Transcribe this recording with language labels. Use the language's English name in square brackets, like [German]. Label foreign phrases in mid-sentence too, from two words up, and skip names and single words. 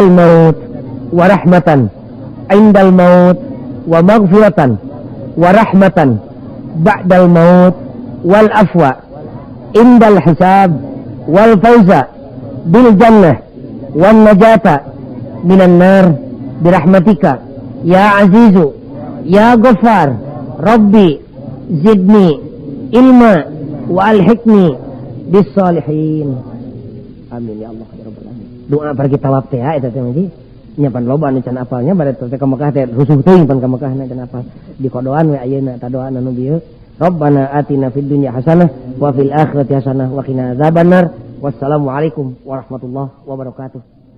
[Arabic] الموت ورحمة عند الموت ومغفرة ورحمة بعد الموت والعفو عند الحساب والفوز بالجنة والنجاة من النار برحمتك يا عزيز يا غفار رب زدني علما وألحقني بالصالحين. آمين يا الله يا رب العالمين. [Sundanese] Doa pergi tawaf teh eta teh mah nyapan loba anu can apalnya bade teh ka Mekah teh rusuh teuing pan ka Mekah na can apal di kodoan we ayeuna ta doa anu bieu [Arabic] ربنا آتنا في الدنيا حسنة وفي الآخرة حسنة وقنا عذاب النار. والسلام عليكم ورحمة الله وبركاته.